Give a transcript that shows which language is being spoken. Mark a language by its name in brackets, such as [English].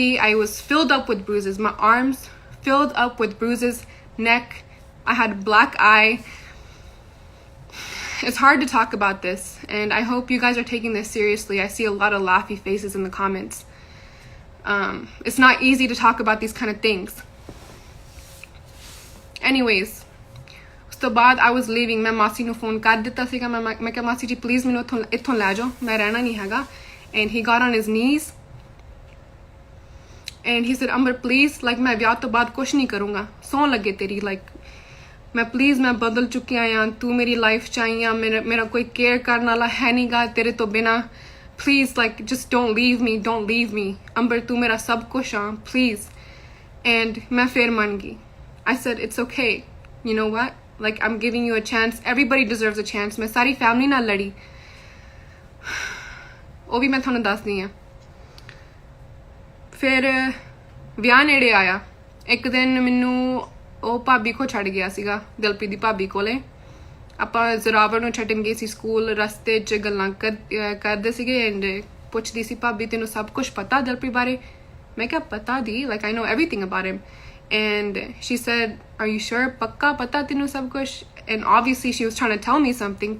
[English] I was filled up with bruises. My arms filled up with bruises, neck. I had black eye. It's hard to talk about this, and I hope you guys are taking this seriously. I see a lot of laughy faces in the comments. It's not easy to talk about these kind of things. Anyways, [Punjabi] ਉਸ ਤੋਂ ਬਾਅਦ [English] I was leaving, [Punjabi] ਮੈਂ ਮਾਸੀ ਨੂੰ phone ਕਰ ਦਿੱਤਾ ਸੀਗਾ, ਮੈਂ ਕਿਹਾ ਮਾਸੀ ਜੀ ਪਲੀਜ਼ ਮੈਨੂੰ ਇੱਥੋਂ ਲੈ ਜਾਓ, ਮੈਂ ਰਹਿਣਾ ਨਹੀਂ ਹੈਗਾ. [English] And he got on his knees and he said, Amber please, like [Punjabi] ਮੈਂ ਵਿਆਹ ਤੋਂ ਬਾਅਦ ਕੁਛ ਨਹੀਂ ਕਰੂੰਗਾ, ਸੌਂ ਲੱਗੇ ਤੇਰੀ, [English] like [Punjabi] ਮੈਂ ਪਲੀਜ਼ ਮੈਂ ਬਦਲ ਚੁੱਕਿਆ ਆ, ਤੂੰ ਮੇਰੀ ਲਾਈਫ ਚ ਆਈ ਆ, ਮੇਰਾ ਕੋਈ ਕੇਅਰ ਕਰਨ ਵਾਲਾ ਹੈ ਨਹੀਂਗਾ ਤੇਰੇ ਤੋਂ ਬਿਨਾਂ, [English] please like just don't leave me [Punjabi] Amber, ਤੂੰ ਮੇਰਾ ਸਭ ਕੁਛ ਆ, [English] please. And [Punjabi] ਮੈਂ ਫਿਰ ਮੰਨ ਗਈ. [English] I said, it's okay. You know what? Like, I'm giving you a chance. Everybody deserves a chance. [Hindi] मैं सारी [English] family [Punjabi] ਨਾਲ ਲੜੀ. ਉਹ ਵੀ ਮੈਂ ਤੁਹਾਨੂੰ ਦੱਸਦੀ ਆ. ਫਿਰ ਵਿਆਹ ਨੇੜੇ ਆਇਆ. ਇੱਕ ਦਿਨ ਮੈਨੂੰ ਉਹ ਭਾਬੀ ਕੋ ਛੱਡ ਗਿਆ ਸੀਗਾ, ਦਿਲਪ੍ਰੀਤ ਦੀ ਭਾਬੀ ਕੋਲੇ. ਆਪਾਂ ਜ਼ਰਾਵਰ ਨੂੰ ਛੱਡਣ ਗਏ ਸੀ ਸਕੂਲ, ਰਸਤੇ 'ਚ ਗੱਲਾਂ ਕਰਦੇ ਸੀਗੇ ਐਂਡ ਪੁੱਛਦੀ ਸੀ ਭਾਬੀ ਤੈਨੂੰ ਸਭ ਕੁਝ ਪਤਾ ਦਿਲਪ੍ਰੀਤ ਬਾਰੇ? ਮੈਂ ਕਿਹਾ ਪਤਾ ਦੀ, [English] like I know everything about him. And she said, are you sure? [Punjabi] Pakka pata tenu sab kuch? [English] And obviously she was trying to tell me something.